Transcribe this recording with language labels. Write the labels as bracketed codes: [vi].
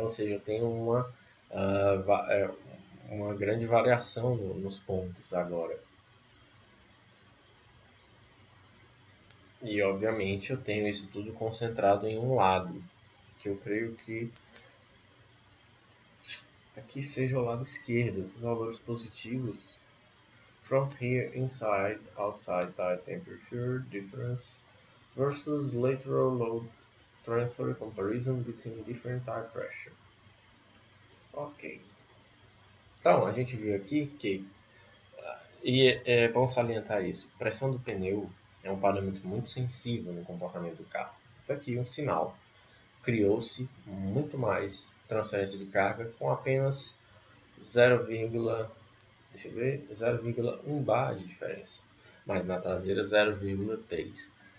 [pt] Ou seja, tem uma grande variação nos pontos agora. E obviamente eu tenho isso tudo concentrado em um lado, que eu creio que aqui seja o lado esquerdo. Esses valores positivos. [en] From here, inside, outside tire temperature difference versus lateral load transfer comparison between different tire pressure. [pt] Ok. Então, a gente viu aqui que, e é bom salientar isso, pressão do pneu é um parâmetro muito sensível no comportamento do carro. Então aqui um sinal. Criou-se muito mais transferência de carga com apenas 0,1 bar de diferença, mas na traseira 0,3.